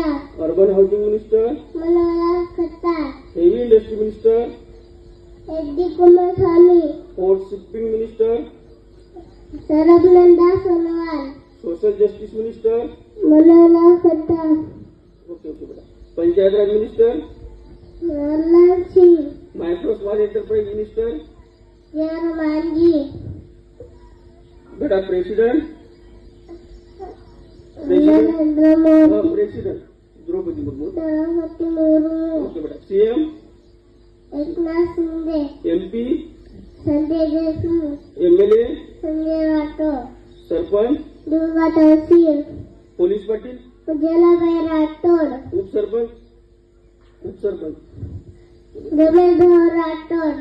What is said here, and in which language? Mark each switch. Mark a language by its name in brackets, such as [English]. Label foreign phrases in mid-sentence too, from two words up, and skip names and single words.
[English] Urban Housing Minister, मनोहर खट्टर, Heavy Industry Minister, एच.डी. कुमारस्वामी, Port Shipping Minister, सरबनंदा सोनोवाल, Social Justice Minister, मनोहर खट्टर, okay okay बेटा, Panchayat Raj Minister, रमन सिंह, Micro Small Enterprise Minister, जय मांझी, बेटा प्रेसिडेंट नरेंद्र मोदी, प्रेसिडेंट द्रौपदी मुर्मू, द्रौपदी मुर्मू, ओके बेटा सीएम, एकनाथ शिंदे, एमपी, संजय देशमुख, एमएलए, संजय राठोड, [Marathi] सरपंच, दुर्गा तहसील, पोलीस पाटील, उज्ज्वलाबाई राठोड, उपसरपंच, उपसरपंच, रमेश भाऊ राठोड,